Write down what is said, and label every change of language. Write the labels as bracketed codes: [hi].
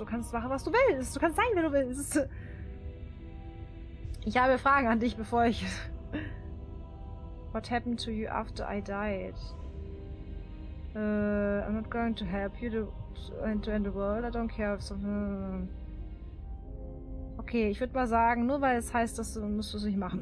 [de] Du kannst machen, was du willst. Du kannst sein, wer du willst. Ich habe Fragen an dich, bevor ich... [en] What happened to you after I died? I'm not going to help you to end the world. I don't care if something... [de] Okay, ich würde mal sagen, nur weil es heißt, dass musst du es nicht machen.